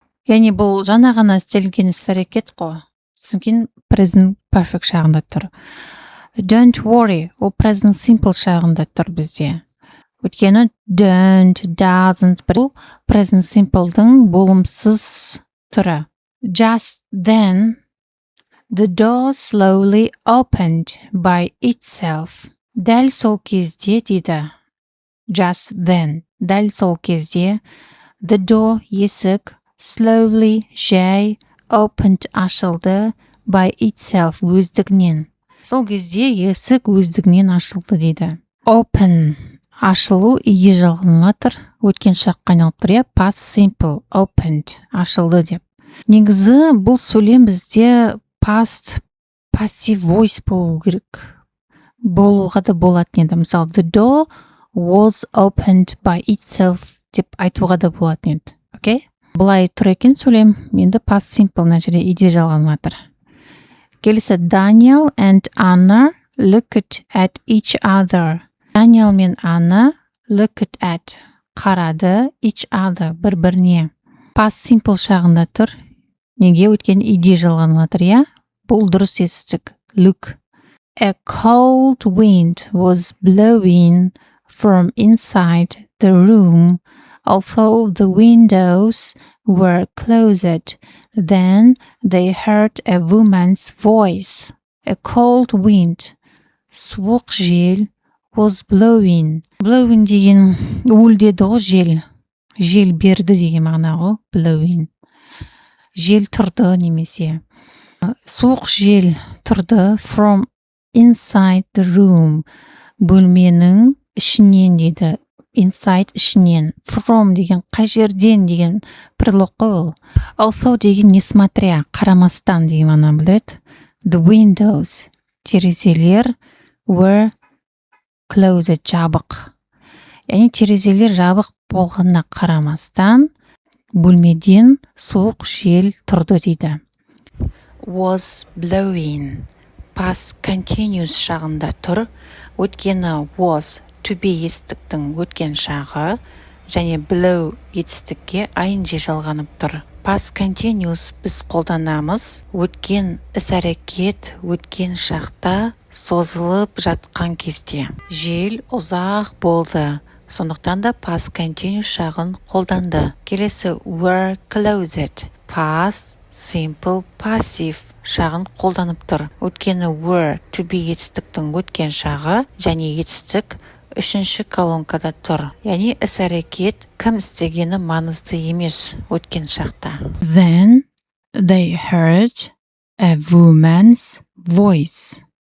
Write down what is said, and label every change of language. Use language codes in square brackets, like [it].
[kk] Яғни бұл жаңа ғана істелген іс-әрекет қой. Содан кейін present perfect шағында тұр. [en] Don't worry, [kk] ол present simple шағында тұр бізде. Өйткені don't, doesn't бұл present simple'дың болымсыз түрі. [en] Just then, the door slowly opened by itself. [kk] Дәл сол кезде дейді. [en] Just then, [kk] дәл сол кезде, [en] the door [kk] есік [en] slowly жай opened [kk] ашылды [en] by itself [kk] өздігінен. Сол кезде есік өздігінен ашылды дейді. Open ашылу иде жалғанылатыр. Өткен шаққа айналып тұр, past simple opened ашылды деп. Негізі бұл сөйлем бізде past passive voice болу керек. Болуға да болатын еді. Мысалы, [en] the door was opened by itself [kk] деп айтуға да болатын еді. Окей? Бұлай тұр екен сөйлем. Енді past simple мына жерде иде жалғанылатыр. Келесі [en] Daniel and Anna looked at each other. Daniel мен Anna looked at [kk] қарады [en] each other [kk] бір-біріне. Past simple шағында тұр. Неге? Өйткені иде жалғанылатыр, я. Бұл дұрыс естік. Look. [en] A cold wind was blowing from inside the room, although the windows were closed. Then they heard a woman's voice. A cold wind, [kk] суық жел, [en] was blowing. [kk] Blowing деген уілдеді ғой жел. Жел берді деген мағына ғой, blowing. Жел тұрды немесе. Суық жел тұрды [en] from inside the room. [kk] Бөлменің ішінен дейді. Inside ішінен. From деген қай жерден деген предлог қой ол. Also деген [ru] несмотря, [kk] қарамастан деген мағына білдіреді. [en] The windows, [kk] терезелер [en] were closed, [kk] жабық. Яғни терезелер жабық болғанына қарамастан бөлмеден суық жел тұрды дейді. Was blowing. Past continuous шағында тұр. Өткені was to be етістіктің өткен шағы және blow етістікке ing жалғанып тұр. Past continuous біз қолданамыз өткен іс-әрекет өткен шақта созылып жатқан кезде. Жел ұзақ болды. Сондықтан да past continuous шағын қолданды. Келесі were closed. Past simple passive шағын қолданып тұр. Өткені were to be етістіктің өткен шағы және етістік үшінші колонкада тұр. Яғни іс-әрекет кім істегені маңызды емес өткен шақта. [en] Then they heard a woman's voice.